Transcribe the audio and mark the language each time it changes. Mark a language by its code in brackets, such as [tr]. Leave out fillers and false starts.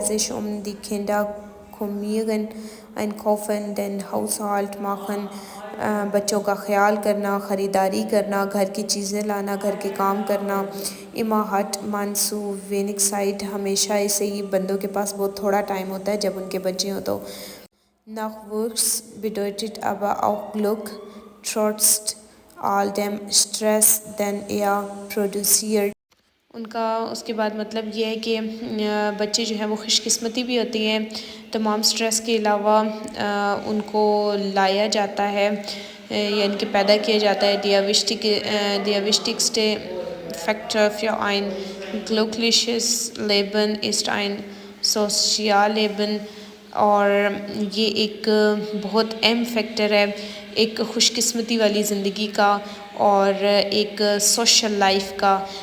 [de] sich die Kinder kümmern, einkaufen, den Haushalt machen، [ur] بچوں کا خیال کرنا، خریداری کرنا، گھر کی چیزیں لانا، گھر کے کام کرنا. [de] immer hat man zu wenig Zeit، [ur] ہمیشہ ایسے ہی بندوں کے پاس بہت تھوڑا ٹائم ہوتا ہے جب ان کے بچے ہوں تو. [de] Nachwuchs bedeutet aber auch Glück، trotz all dem Stress den er produziert. [ur] ان کا اس کے بعد مطلب یہ ہے کہ بچے جو ہیں وہ خوش قسمتی بھی ہوتی ہیں، تمام سٹریس کے علاوہ ان کو لایا جاتا ہے، یعنی کہ پیدا کیا جاتا ہے. [de] Der wichtigste Faktor für ein glückliches Leben ist ein Sozialleben، [ur] اور یہ ایک بہت اہم فیکٹر ہے ایک خوش قسمتی والی زندگی کا اور ایک سوشل لائف کا.